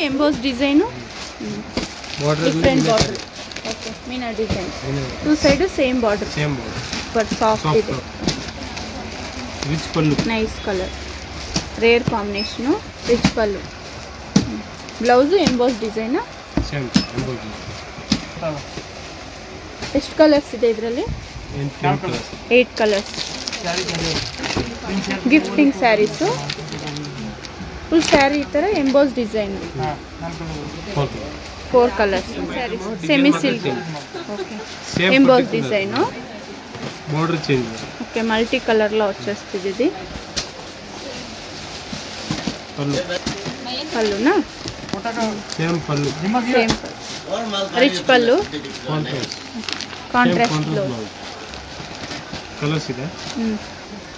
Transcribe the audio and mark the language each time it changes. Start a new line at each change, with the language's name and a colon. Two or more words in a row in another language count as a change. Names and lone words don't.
English: Emboss design, different border. Okay. Meena design. Two side same border. But soft.
Telugu: ఇది రిచ్ పళ్ళు.
English: nice colour. Rare combination. Rich pallu. Blouse emboss design.
Kannada: ಎಷ್ಟು ಕಲರ್ಸ್ ಇದೆ ಇದರಲ್ಲಿ?
English: 8 colours. Gifting sarees. full saree
Kannada: ಈ ಥರ
English: emboss design. 4 colours. Sarees semi silk. Okay. Emboss design. Border change. Okay.
Telugu: మల్టీ కలర్లో వచ్చేస్తుంది. ఇది పళ్ళునా? సేమ్ పళ్ళు.
English: same rich
Telugu: పళ్ళు.
English: Contrast blouse. Colours ಇದೆ.